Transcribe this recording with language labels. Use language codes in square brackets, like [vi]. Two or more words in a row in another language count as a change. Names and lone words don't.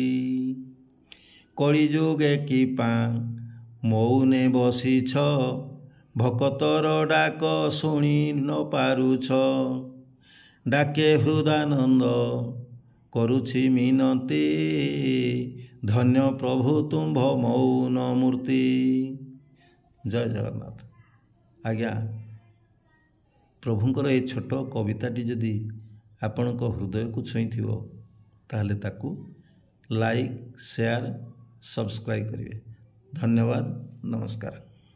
[or] କଳିଯୁଗେ କିପାଁ ମୌନେ ବସିଛ, ଭକତର ଡାକ ଶୁଣି ନ ପାରୁଛ, ଡାକେ ହୃଦାନନ୍ଦ କରୁଛି ମିନତି, ଧନ୍ୟ ପ୍ରଭୁ ତୁମ ମୌନ ମୂର୍ତ୍ତି। ଜୟ ଜଗନ୍ନାଥ। ଆଜ୍ଞା ପ୍ରଭୁଙ୍କର ଏ ଛୋଟ କବିତାଟି ଯଦି ଆପଣଙ୍କ ହୃଦୟ କୁ ଛୁଇଁ ଥିବ ତାହାଲେ ତାକୁ [en] like share subscribe [or] କରିବେ। ଧନ୍ୟବାଦ। ନମସ୍କାର।